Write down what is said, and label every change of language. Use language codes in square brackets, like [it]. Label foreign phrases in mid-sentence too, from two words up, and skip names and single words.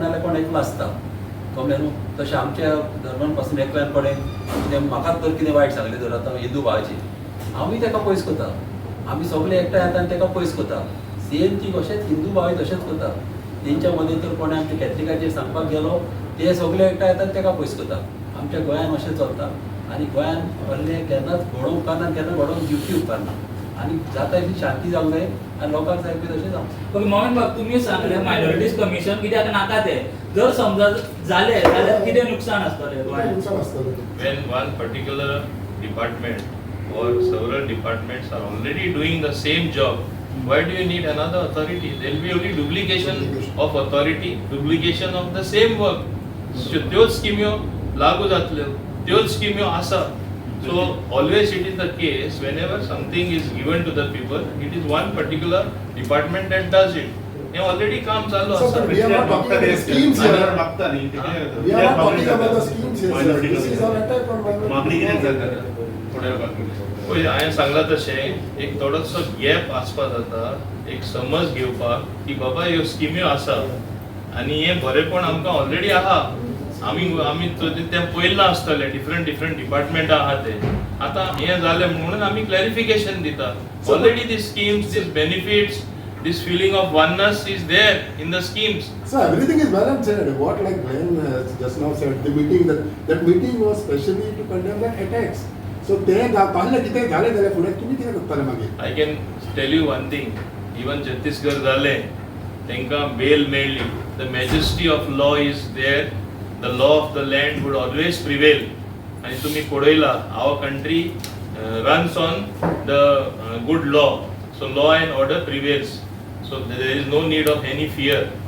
[kok] नाल्यार कोण एकलो आसता कळ्ळें न्हू तशें आमच्या धर्मान पासून एकल्यान कोणें कितें म्हाकाच तर कितें वायट सांगलें तर आतां हिंदू भावाची हांवूय तेका पयस करता आमी सगळे एकठांय येता आनी तेका पयस करता सेम ती अशेंच हिंदू भावूय तशेंच करता तेंच्या मदीं तर कोणें आमच्या कॅथलिकाचेर सांगपाक गेलो ते सगळे एकठांय येतात तेका पयस करता आमच्या गोंयान अशें चलता आनी गोंयान व्हडलें केन्नाच घडोवंक उपकारना केन्ना घडोवंक दिवची उपकारना आनी जाता तितली शांती जावंक जाय आनी लोकांक जाय पळय तशें जावं. ओके मोहन बाब तुम्ही सांगले [en] minorities commission [kok] कित्याक नाका ते जर समजा जाले जाल्यार कितें नुकसाण आसतलें गोंयांत? [mr] नुकसान असतं. [en] When one particular department or several departments are already doing the same job, why do you need another authority? There will be only duplication of authority, duplication of the same work. [kok] So त्योच स्किम्यो लागू जातल्यो, त्योच स्किम्यो आसा. [en] So always it is the case whenever something is given to the people, it is one particular department that does it. [kok] हे already काम चालू So, आसा. [en] we are not talking about the schemes here. [kok] मागता न्ही ते काय [en] We are not talking about the schemes here, sir. This is an attack on minority. [kok] मागणी कितें जाता थोड्या लोकांकडे पळय हांवें सांगलां तशें एक थोडोसो गॅप आसपा जाता, एक समज घेवपाक की बाबा ह्यो स्किम्यो आसा आनी हे बरेपण आमकां ऑलरेडी आहा. आमी तें पयल्लां आसतलें [en] different department [kok] आहा ते. आतां हें जालें म्हणून आमी क्लॅरिफिकेशन दिता. [en] already these schemes, these benefits, this feeling of oneness is there in the schemes. So everything is well and said. What like Glenn just now said, the meeting that meeting was specially to condemn the attacks. So they [mr] पाहिलं किती झाले त्याला पुढे तुम्ही किती करताले मागे? [en] I can tell you one thing, even [kok] छत्तीसगड जाले तांकां बेल मेळ्ळी. [en] The majesty of law is there. The law of the land would always prevail. [kok] आणि तुम्ही पळयला [en] our country runs on the good law. So law and order prevails. So there is no need of any fear.